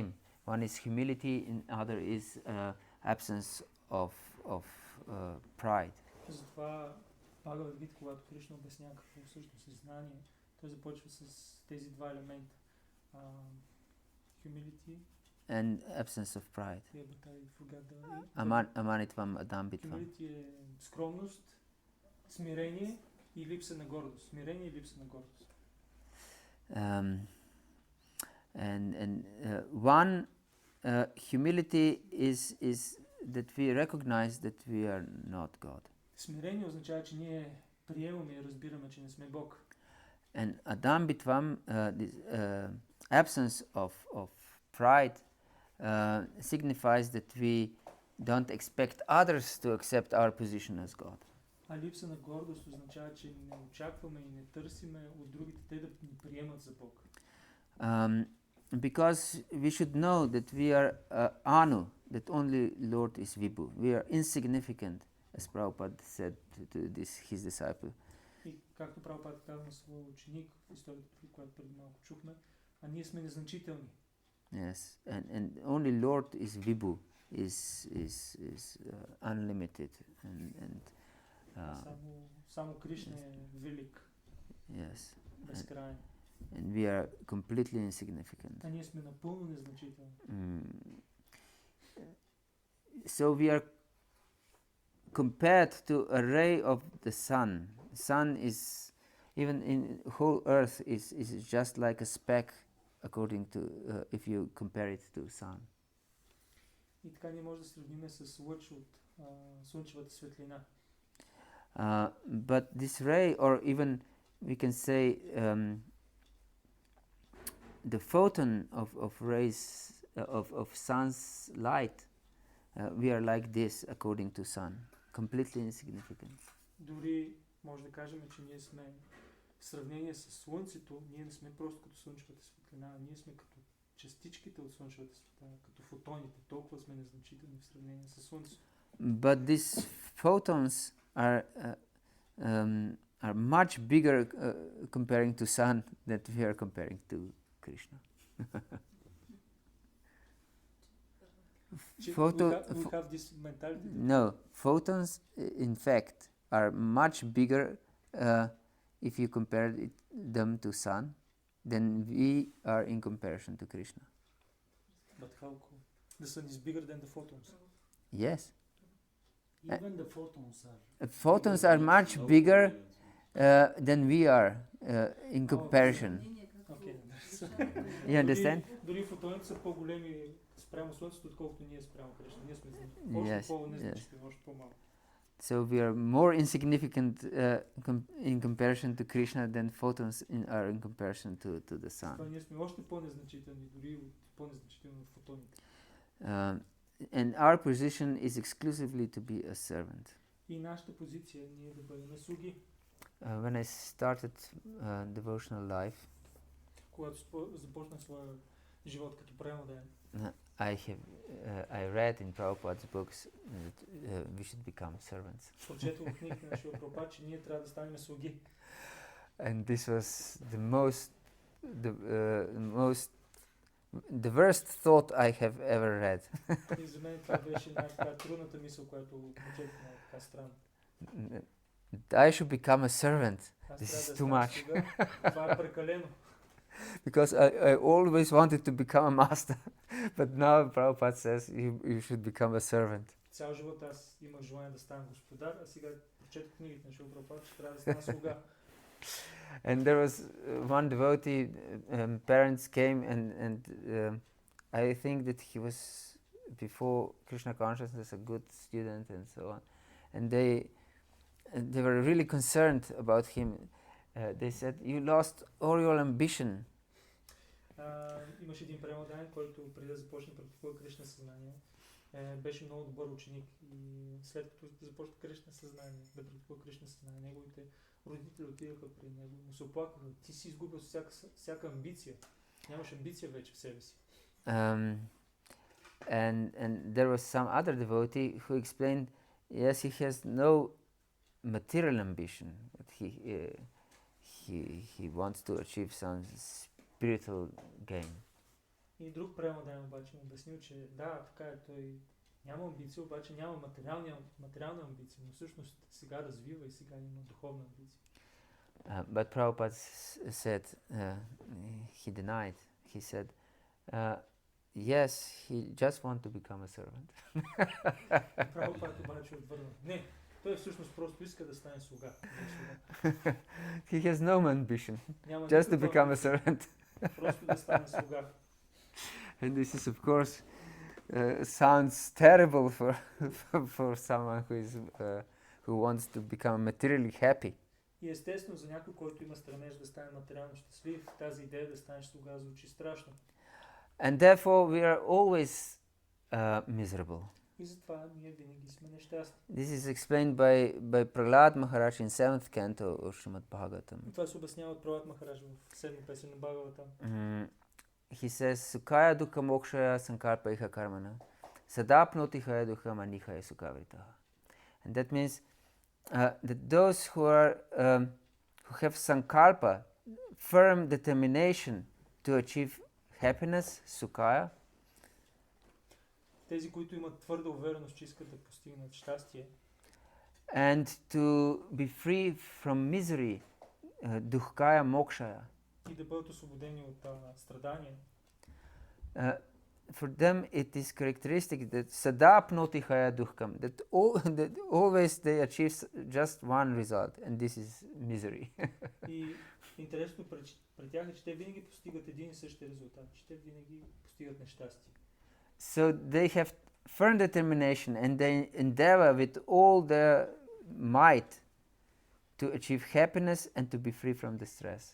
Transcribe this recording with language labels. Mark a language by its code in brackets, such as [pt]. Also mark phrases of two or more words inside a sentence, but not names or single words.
[en] One is humility, and other is absence of pride. [bg] Затова Бхагавад-гита, когато Кришна обяснява какво всъщност е знание, той започва с тези два елемента. [en] Humility and absence of pride. Yeah, but I forgot the [sa] अमानित्वम् अदम्भित्वम्. [bg] Humility е скромност, смирение и липса на гордост. Смирение и липса на гордост. [en] One humility is that we recognize that we are not God. [bg] Смирение означава, че ние приемаме и разбираме, че не сме Бог. [en] And adambitvam, this absence of pride signifies that we don't expect others to accept our position as God. [bg] А липса на гордост означава, че не очакваме и не търсиме от другите те да ни приемат за Бог. [en] Because we should know that we are anu, that only Lord is Vibhu. We are insignificant, as Prabhupada said to his disciple. [bg] И както Прабхупада каза на своя ученик в историята, която преди малко чухме, а ние сме незначителни. [en] Yes, and only Lord is Vibhu, is unlimited, and [bg] само Кришна е велик. [en] Yes, [bg] Безкрайен. [en] and we are completely insignificant. [bg] А ние сме напълно незначителни. [en] So we are compared to a ray of the sun. Sun is, even in whole earth, is just like a speck, according to if you compare it to sun. [bg] И така ние може да сравним с лъч от слънчевата светлина. [en] But this ray, or even we can say the photon of rays of sun's light, we are like this according to sun, completely insignificant. [bg] Дори може да кажем, че ние сме в сравнение с слънцето, ние не сме просто като слънчевата светлина, ние сме като частичките от слънчевата светлина, като фотоните, толкова сме незначителни в сравнение с слънцето. [en] But these photons are much bigger comparing to sun that we are comparing to Krishna. We have this mentality. No, photons in fact are much bigger if you compare them to sun than we are in comparison to Krishna. But how cool? The sun is bigger than the photons. Yes. Even the Photons are much bigger than we are in comparison. Okay. You understand? [bg] Дори фотоните са по-големи спрямо слънцето, отколкото ние спрямо Кришна. Ние сме [en] Yes, [bg] още по-незначителни, още по-малко. [en] So we are more insignificant in comparison to Krishna than photons are in comparison to the sun. [bg] Това ние сме още по-незначителни, дори по-незначителни от фотоните. [en] and our position is exclusively to be a servant. [bg] И нашата позиция ние да бъдем слуги. [en] When I started devotional life, [bg] Когато започнах своя живот като преmodaен, [en] I read in Prabhupada's books that we should become servants. [bg] прочетох в книгите на Шрила Прабхупада, че ние трябва да станем слуги. [en] And this was the worst thought I have ever read. [bg] И за мен това беше най-трудната мисъл, която прочетох на така странно. [en] I should become a servant. [bg] Аз [en] This is [bg] трябва да [en] too [bg] станем [en] much. [bg] слуга. Това е прекалено. [en] Because I always wanted to become a master, but now Prabhupada says you should become a servant. [bg] Цял живот аз имах желание да стана господар, а сега прочетох книгите на Шрила Прабхупада, че трябва да стана слуга. [en] And there was one devotee, parents came and I think that he was before Krishna consciousness a good student and so on. And they were really concerned about him. They said, you lost all your ambition. [bg] Имаше един преmodaен, който преди да започне практикува Кришна съзнание, беше много добър ученик и след като започна Кришна съзнание, да практикува Кришна съзнание, неговите родители отидаха при него, му се оплакаха, ти си изгубил всяка амбиция, нямаш амбиция вече в себе си. [en] And there was some other devotee who explained, yes, he has no material ambition, but he wants to achieve some spiritual gain. [bg] И друг преmodaен обаче му обяснил, че да, така е, той няма амбиция, обаче няма материална амбиция, но всъщност сега развива и сега има духовна амбиция. [en] But Prabhupada said, he denied, he said, yes, he just wants to become a servant. [bg] Прабхупада обаче отвърна. Не, той всъщност просто иска да стане слуга. [en] He has no ambition, [bg] Няма [en] just to [bg] никаква [en] become a [bg] амбиция, [en] servant. [bg] просто да стане слуга. [en] And this is, of course, sounds terrible for someone who wants to become materially happy. [bg] И естествено за някой, който има стремеж да стане материално щастлив, тази идея да станеш слуга звучи страшно. [en] And therefore we are always miserable. [bg] И затова ние винаги сме нещастни. [en] This is explained by Prahlad Maharaj in 7th canto of Srimad Bhagavatam. [bg] И това се обяснява от Пралад Махарадж в 7 песен на Бхагавата. [en] He says, [sa] सुखाय दुःख मोक्षाय सङ्कल्पैह कर्मण सदाप्नोति हया दुःख मनिहया सुखवृतः. [en] And that means that those who have sankalpa, firm determination to achieve happiness, sukaya, [bg] Тези, които имат твърда увереност, че искат да постигнат щастие, [en] and to be free from misery, [sa] दुःखाय मोक्षाय. [bg] И да бъдат освободени от страдания. [en] For them it is characteristic that [sa] सदाप्नोति हया दुःखम्, [en] that always they achieve just one result, and this is misery. [bg] И интересно при тях е, че те винаги постигат един и същи резултат, че те винаги постигат нещастие. [en] So they have firm determination and they endeavor with all their might to achieve happiness and to be free from distress.